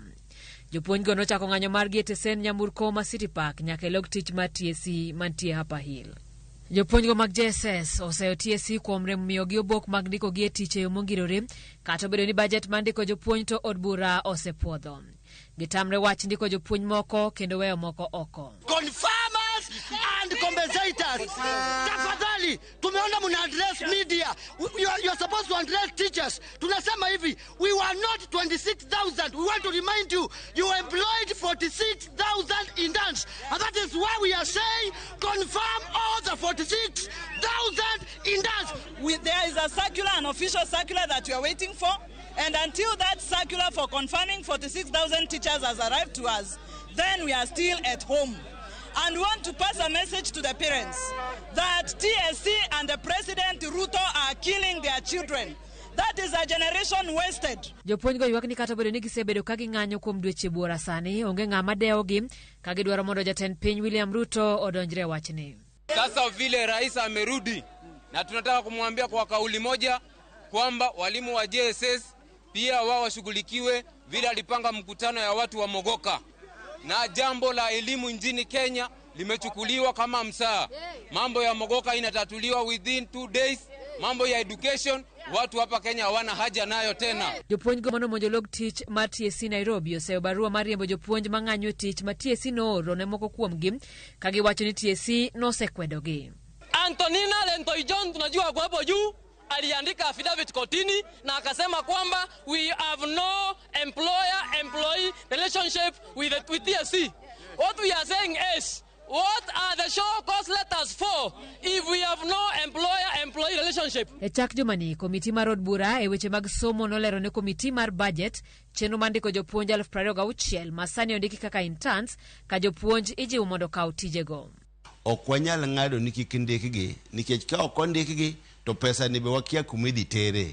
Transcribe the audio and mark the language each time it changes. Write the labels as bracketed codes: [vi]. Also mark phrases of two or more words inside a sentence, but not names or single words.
[luo] Jopuonj go nochako ng'anyo margi e tesen nyamburko ma City Park nyaka e log tich mar TSC mantie Upper Hill. Jopuonj go mag JSS oseyo TSC kuom rem miyogi obok mag ndiko gi e tich e yo mongirore, kata obedo ni budget mar ndiko jopuonj to od bura osepuodho. Gitamre wach ndiko jopuonj moko kendo weyo moko oko. [en] Confirmers and compensators. [sw] Tafadhali, tumeona muna [en] address media. You're supposed to address teachers. [sw] Tunasema hivi, [en] we were not 26,000. We want to remind you, you employed 46,000 interns. And that is why we are saying, confirm all the 46,000 interns. There is a circular, an official circular that we are waiting for. And until that circular for confirming 46,000 teachers has arrived to us, then we are still at home. And we want to pass a message to the parents that TSC and the President Ruto are killing their children. That is a generation wasted. [luo] Jopuonj go ywak ni kata obedo ni gisebedo ka ging'anyo kuom dweche buora sani, onge ng'ama dewogi ka gidwaro mondo jatend piny William Ruto odonjre wachni. [sw] Sasa vile rais amerudi na tunataka kumwambia kwa kauli moja kwamba walimu wa JSS pia wao washughulikiwe vile alipanga mkutano ya watu wa Mogoka. Na jambo la elimu nchini Kenya limechukuliwa kama msaa. Mambo ya Mogoka inatatuliwa [en] within 2 days. [sw] Mambo ya education watu hapa Kenya hawana haja nayo tena. [luo] Jopuonj go mono monjo log tich mar TSC Nairobi oseyo barua mar riembo jopuonj mang'anyo tich ma TSC nooro ne moko kuomgi ka giwacho ni TSC nosekwedogi. [sw] Antonina Lentoi John tunajua kwa hapo juu aliandika affidavit kotini na akasema kwamba [en] we have no employer-employee relationship with TSC. What we are saying is, what are the show cause letters for if we have no employer-employee relationship? [luo] E chak jumani, komiti mar od bura e weche mag somo nolero ne komiti mar budget chenro mandiko jopuonj 26,000 masani ondiki kaka interns ka jopuonj ijiwo mondo kaw tijego. Ok wanyal ng'ado ni kik ndikgi nikech ka ok ondikgi to pesa ni be wakia kumidhi tere.